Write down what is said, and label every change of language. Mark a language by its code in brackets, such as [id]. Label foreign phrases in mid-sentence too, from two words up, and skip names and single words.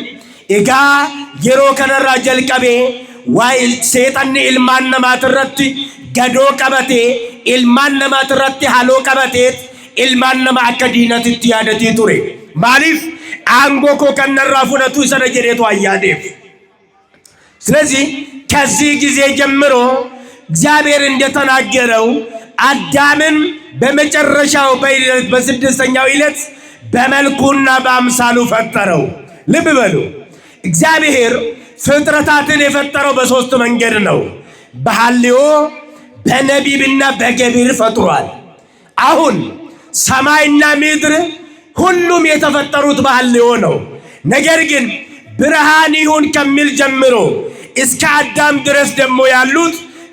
[om] Egaa yeroo kanarraa jalqabee waa'ee seexanni ilmaan namaatirratti gadoo qabatee ilmaan namaatirratti haloo qabatee ilmaan nama akka diinatitti yaadatii ture. Maaliif aangoo koo kan narraa fudhatu isa jedheetu ayyaadeef. [am] ስለዚህ ከዚህ ጊዜ ጀምሮ እግዚአብሔር እንደተናገረው አዳምን በመጨረሻው በስድስተኛው ዕለት በመልኩና በአምሳሉ ፈጠረው። ልብ በሉ እግዚአብሔር ፍጥረታትን የፈጠረው በሶስት መንገድ ነው። በሐልዮ በነቢብና በገቢር ፈጥሯል። አሁን ሰማይና ምድር ሁሉም የተፈጠሩት በሐልዮ ነው። ነገር ግን ብርሃን ይሁን ከሚል ጀምሮ እስከ አዳም ድረስ ደግሞ ያሉት